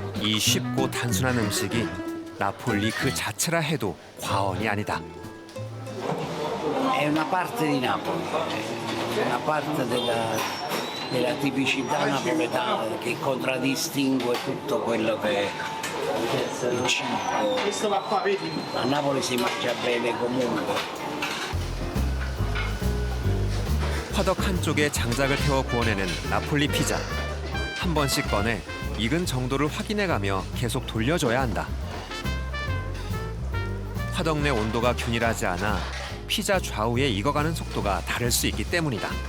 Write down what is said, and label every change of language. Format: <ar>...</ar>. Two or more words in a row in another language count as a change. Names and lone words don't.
<ko>이 쉽고 단순한 음식이 나폴리 그 자체라 해도 과언이 아니다.</ko> <it>È una parte di Napoli, una parte della tipicità napoletana che contraddistingue tutto quello che è il cibo. A Napoli si mangia bene comunque.</it> <ko>화덕 한쪽에 장작을 태워 구워내는 나폴리 피자. 한 번씩 꺼내 익은 정도를 확인해가며 계속 돌려줘야 한다. 화덕 내 온도가 균일하지 않아 피자 좌우에 익어가는 속도가 다를 수 있기 때문이다.</ko>